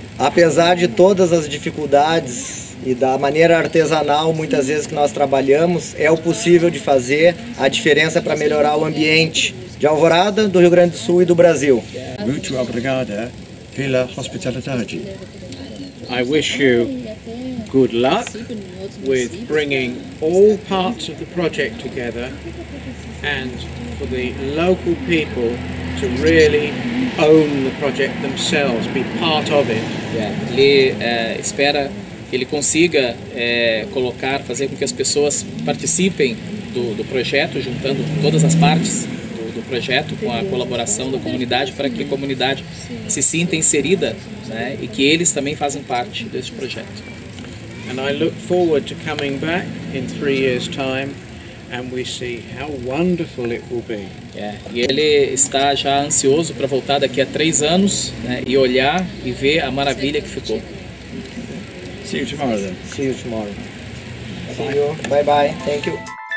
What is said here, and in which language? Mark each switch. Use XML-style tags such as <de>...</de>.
<pt>Apesar de todas as dificuldades e da maneira artesanal muitas vezes que nós trabalhamos, é o possível de fazer a diferença para melhorar o ambiente de Alvorada, do Rio Grande do Sul e do Brasil. Muito obrigada pela hospitalidade.</pt> <en>I wish you good luck with bringing all parts of the project together and for the local people to really own the project themselves, be part of it.</en> <pt>Ele espera que ele consiga fazer com que as pessoas participem do projeto, juntando todas as partes do projeto com a colaboração da comunidade, para que a comunidade se sinta inserida, né, e que eles também fazem parte deste projeto.</pt> <en>And I look forward to coming back in 3 years' time and we see how wonderful it will be.</en> <pt>E ele está já ansioso para voltar daqui a 3 anos, né, e olhar e ver a maravilha que ficou.</pt> <en>See you tomorrow then. See you tomorrow. See you. Bye bye. Thank you.</en>